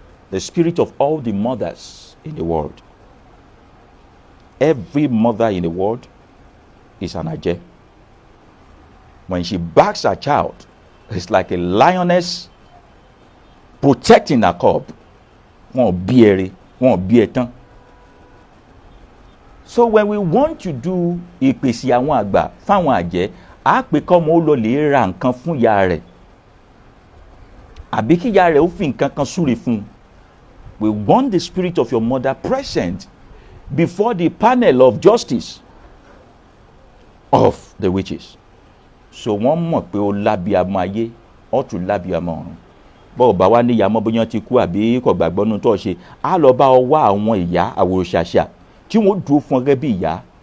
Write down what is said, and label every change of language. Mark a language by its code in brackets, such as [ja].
[en] The spirit of all the mothers in the world. Every mother in the world is an ajẹ́. When she backs her child, it's like a lioness protecting her cub. [yo] Wọ́n bí ẹrẹ, wọ́n bí ẹtán. [en] So when we want to do [yo] ìpèsè àwọn àgbà fáwọn àjẹ́, á pè kọ́mọ ó lọ lè ra nǹkan fún ìyá rẹ̀ àbí kí ìyá rẹ̀ ó fi nǹkan kan súre fún un. [en] We want the spirit of your mother present before the panel of justice of the witches. [yo] So wọ́n mọ̀ pé ó lábíamọ ayé ó tún lábíamọ ọ̀run. Bọ́ọ̀ bá wá níyàmọ́ bóyá ti kú àbí kò gbàgbọ́ nínú tó ṣe, á lọ bá ọ wá àwọn ìyá àwòrán-ṣàṣà tí wọ́n dúró fún ọ gẹ́gẹ́ bí ìyá.